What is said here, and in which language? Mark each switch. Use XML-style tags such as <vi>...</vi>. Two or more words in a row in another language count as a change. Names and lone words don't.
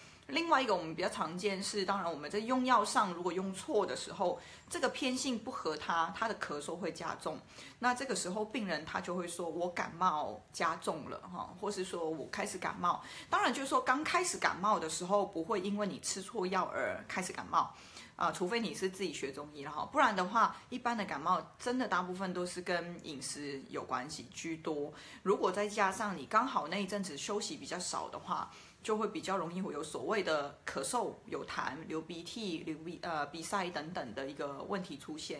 <zh>另外一個我們比較常見是，當然我們在用藥上如果用錯的時候，這個偏性不合他的咳嗽會加重，那這個時候病人他就會說我感冒加重了或是說我開始感冒。當然就是說剛開始感冒的時候不會因為你吃錯藥而開始感冒， 除非你是自己学中医了哈，不然的话，一般的感冒真的大部分都是跟饮食有关系居多。如果再加上你刚好那一阵子休息比较少的话，就会比较容易会有所谓的咳嗽、有痰、流鼻涕、鼻塞等等的一个问题出现。</zh>